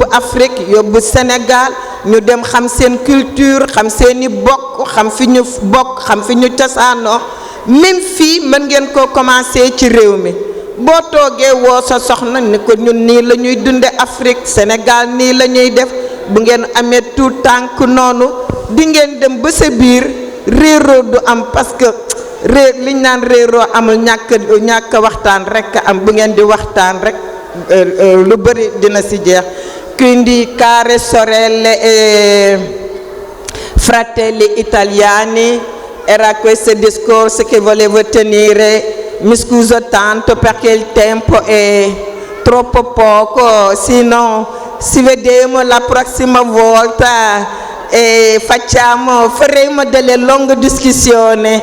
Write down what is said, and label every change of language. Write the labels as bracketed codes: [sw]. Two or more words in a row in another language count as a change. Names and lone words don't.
[wo] Afrique yóbbu Sénégal ñu dem xam seen culture xam seeni bokk xam fi ñu bokk xam fi ñu cosaanoo même fii mën ngeen ko commencer ci réew mi boo toogee woo sa soxna ni ko ñun nii la ñuy dunde Afrique Sénégal nii la ñuy def bu ngeen amee tout tànk noonu di ngeen dem ba sa biir réeroo du am [fr] parce que [wo] liñ naan réeroo amul ñàkk waxtaan rek am bu ngeen di waxtaan rek lu bari dina si jeex. [it] Quindi care sorelle e fratelli italiani, era questo il discorso che volevo tenere. Mi scuso tanto perché il tempo è troppo poco, sennò ci vediamo la prossima volta e faremo delle lunghe discussioni.